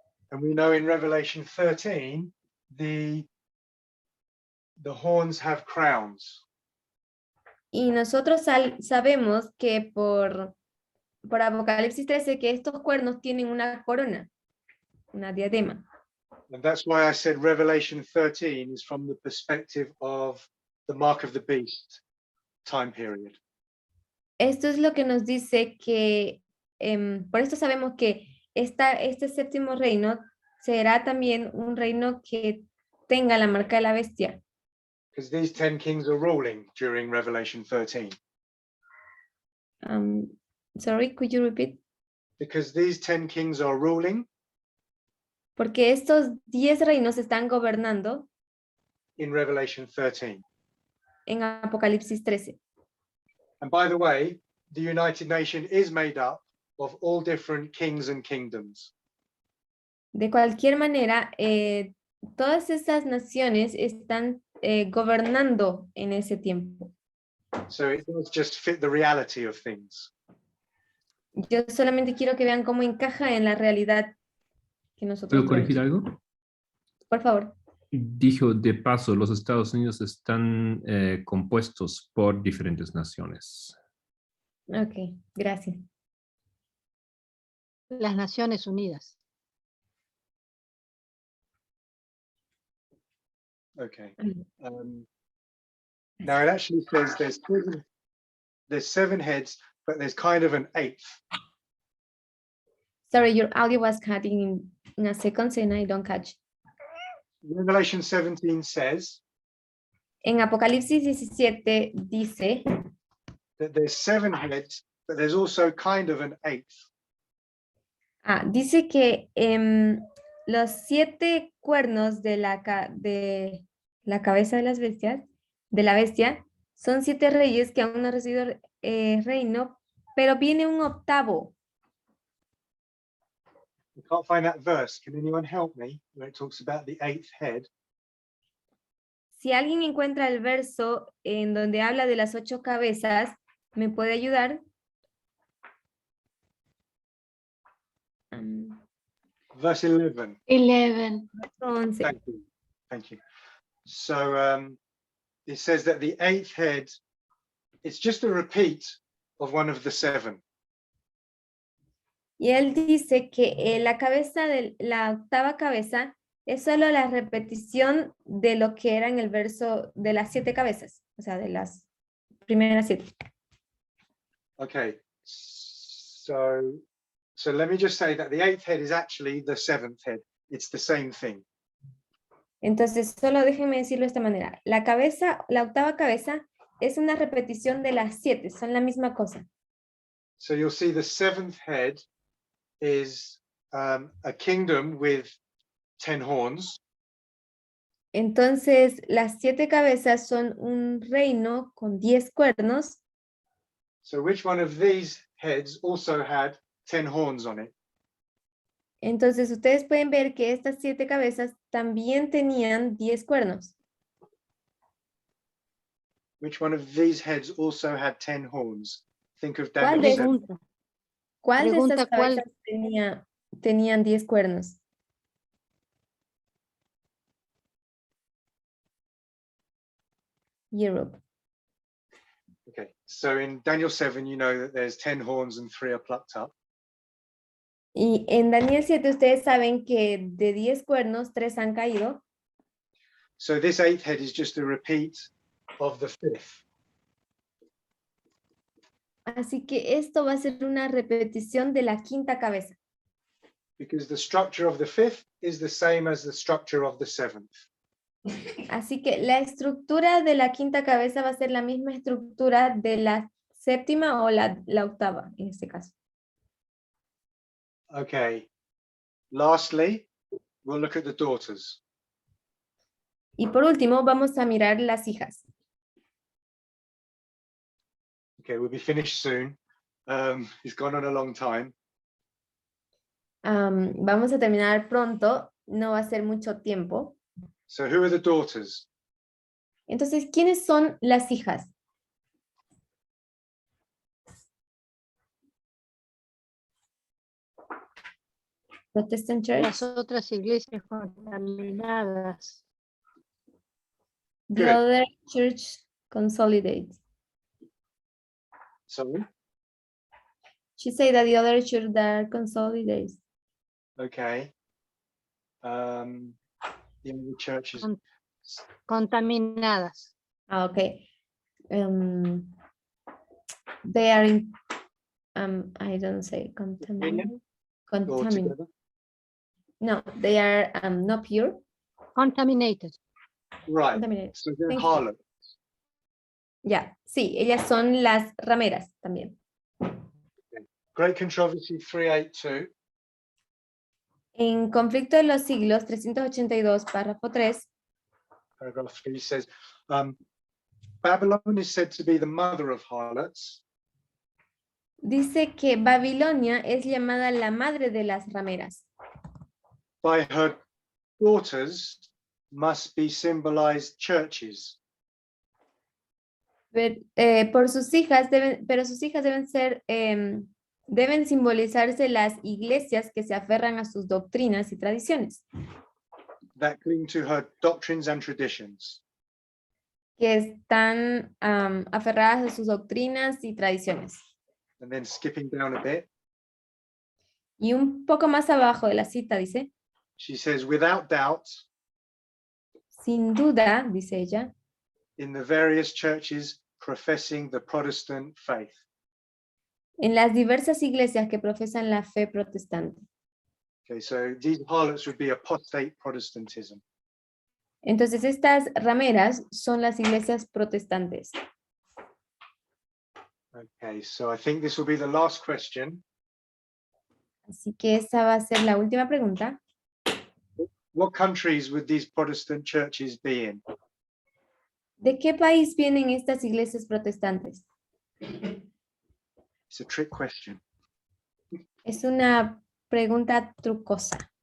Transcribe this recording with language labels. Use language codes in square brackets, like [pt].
[en] And we know in Revelation 13, the horns have crowns. [es] Y nosotros sabemos que por Apocalipsis 13 que estos cuernos tienen una corona, una diadema. [en] And that's why I said Revelation 13 is from the perspective of the mark of the beast time period. [es] Esto es lo que nos dice que, por esto sabemos que este séptimo reino será también un reino que tenga la marca de la bestia. [en] Because these 10 kings are ruling during Revelation 13. Sorry, could you repeat? Because these 10 kings are ruling [es] Porque estos 10 reinos están gobernando [en] in Revelation 13. [es] en Apocalipsis 13. [en] And by the way, the United Nations is made up of all different kings and kingdoms. [es] De cualquier manera, todas esas naciones están gobernando en ese tiempo. [en] So it does just fit the reality of things. [es] Yo solamente quiero que vean cómo encaja en la realidad que nosotros ¿Puedo corregir tenemos. algo? Por favor. Dijo de paso, los Estados Unidos están compuestos por diferentes naciones. Ok, gracias. Las Naciones Unidas. [en] Okay. Now it actually says there's 7 heads, but there's kind of an 8th. Sorry, your audio was cutting in a second and I don't catch. Revelation 17 says, [es] En Apocalipsis 17 dice [en] that there's 7 heads, but there's also kind of an 8th. [es] dice que los 7 cuernos de de la cabeza de las bestias, de la bestia, son 7 reyes que aún no han recibido reino, pero viene un octavo. [en] I can't find that verse. Can anyone help me? Where it talks about the 8th head. [es] Si alguien encuentra el verso en donde habla de las 8 cabezas, ¿me puede ayudar? [en] Verse 11. 11. [es] Verso 11. [en] Thank you. Thank you. So it says that the 8th head, it's just a repeat of one of the 7. [es] Y él dice que la cabeza de la octava cabeza es solo la repetición de lo que era en el verso de las 7 cabezas, o sea, de las primeras 7. [en] Okay. So let me just say that the 8th head is actually the 7th head. It's the same thing. [es] Entonces, solo déjenme decirlo de esta manera. La cabeza, la octava cabeza es una repetición de las 7, son la misma cosa. [en] So you'll see the 7th head is a kingdom with 10 horns. [es] Entonces, las 7 cabezas son un reino con 10 cuernos. [en] So which one of these heads also had 10 horns on it? [es] Entonces, ustedes pueden ver que estas 7 cabezas también tenían 10 cuernos. [en] Which one of these heads also had 10 horns? Think of [es] ¿Cuál [en] Daniel [es] de, [en] 7. [es] ¿cuál de Pregunta, estas ¿cuál? cabezas tenían 10 cuernos? [en] Europe. Okay, so in Daniel 7, you know that there's 10 horns and 3 are plucked up. [es] Y en Daniel 7 ustedes saben que de 10 cuernos, 3 han caído. [en] So this 8th head is just a repeat of the 5th. [es] Así que esto va a ser una repetición de la quinta cabeza. [en] Because the structure of the 5th is the same as the structure of the 7th. [es] Así que la estructura de la quinta cabeza va a ser la misma estructura de la séptima o la octava, en este caso. [en] Okay. Lastly, we'll look at the daughters. [es] Y por último, vamos a mirar las hijas. [en] Okay, we'll be finished soon. It's gone on a long time. [es] Vamos a terminar pronto, no va a ser mucho tiempo. [en] So who are the daughters? [es] Entonces, ¿quiénes son las hijas? [en] Protestant Church. [es] Las otras iglesias contaminadas. [en] The Good. other church consolidate. Sorry? She said that the other church that consolidates. Okay. The other churches. [es] Contaminadas. [en] Okay. They are in, I don't say contaminated. All Contaminated. together? No, they are not pure. Contaminated. Right. Contaminated. So they're Thank you. harlot. [es] Ya, sí, ellas son las rameras también. [en] Great Controversy 382. [es] En Conflicto de los Siglos 382, párrafo 3, [en] Paragraph 3 says, Babylon is said to be the mother of harlots, [es] dice que Babilonia es llamada la madre de las rameras. [en] by her daughters must be symbolized churches. [es] Por sus hijas pero sus hijas deben ser, deben simbolizarse las iglesias que se aferran a sus doctrinas y tradiciones, [en] That cling to her doctrines and traditions. [es] que están aferradas a sus doctrinas y tradiciones. [en] And then skipping down a bit, [es] Y un poco más abajo de la cita dice, [en] she says, without doubt, [es] sin duda, dice ella, [en] in the various churches professing the Protestant faith. [es] en las diversas iglesias que profesan la fe protestante. [en] Okay, so these harlots would be apostate Protestantism. [es] Entonces estas rameras son las iglesias protestantes. [en] Okay, so I think this will be the last question. [es] Así que esa va a ser la última pregunta. [en] What countries would these Protestant churches be in? [es] ¿De qué país vienen estas iglesias protestantes? [en] It's a trick question. [es] Es una pregunta trucosa.